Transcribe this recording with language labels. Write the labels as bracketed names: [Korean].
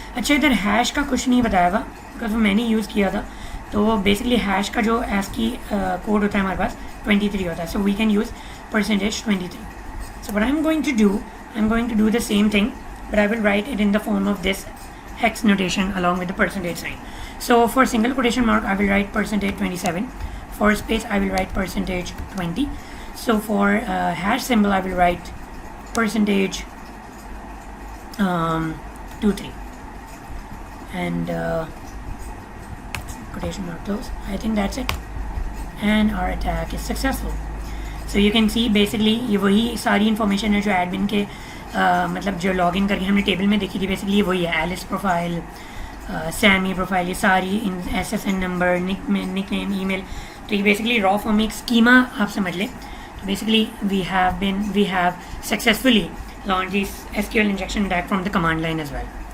[Hindi] अच्छा, इधर हैश का कुछ नहीं बताया हुआ बिकॉज वो मैंने यूज़ किया था. तो बेसिकली हैश का जो ASCII कोड होता है हमारे पास 23 होता है. [English] So we can use %23. So what I am going to do the same thing but I will write it in the form of this hex notation along with the percentage sign. So for single quotation mark I will write %27. For space I will write %20. So for hash symbol I will write %23 and quotation mark close. I think that's it and our attack is successful. So you can see [Hindi] basically ये वही सारी information है जो admin के मतलब जो login करके हमने टेबल में देखी थी. बेसिकली वही है, एलिस प्रोफाइल, सैमी प्रोफाइल, ये सारी इन SSN number, nick name, email. तो ये बेसिकली रॉ फॉर्म में एक स्कीमा आप समझ लें. तो basically [English] We have successfully launch this SQL injection attack from the command line as well.